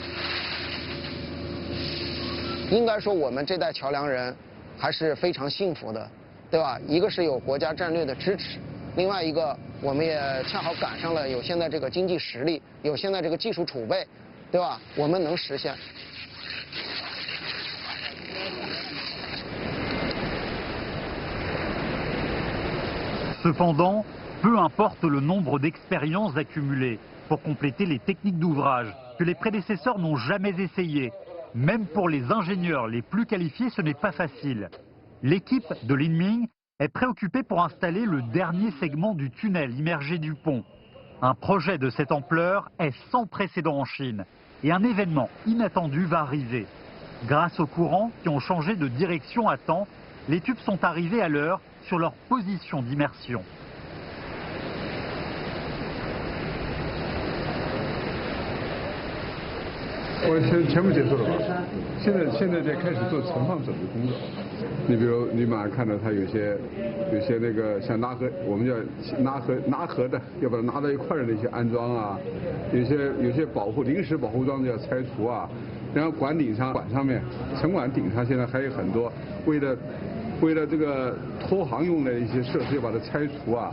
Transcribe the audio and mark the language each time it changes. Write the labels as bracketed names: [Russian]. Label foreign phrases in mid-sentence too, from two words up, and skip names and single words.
[Chinese] 应该说我们这代桥梁人还是非常幸福的，对吧？一个是有国家战略的支持，另外一个我们也恰好赶上了有现在这个经济实力，有现在这个技术储备，对吧？我们能实现。 [French] Cependant, peu importe le nombre d'expériences accumulées pour compléter les techniques d'ouvrage que les prédécesseurs n'ont jamais essayées. Même pour les ingénieurs les plus qualifiés, ce n'est pas facile. L'équipe de l'Inming est préoccupée pour installer le dernier segment du tunnel immergé du pont. Un projet de cette ampleur est sans précédent en Chine et un événement inattendu va arriver. Grâce aux courants qui ont changé de direction à temps, les tubes sont arrivés à l'heure sur leur position d'immersion. [Chinese] 我全部结束了吧？现在在开始做存放准备工作。你比如你马上看到它有些那个像拉合，我们叫拉合的，要把它拿到一块儿的那些安装啊，有些临时保护装置要拆除啊，然后管上面城管顶上现在还有很多为了这个拖航用的一些设施要把它拆除啊。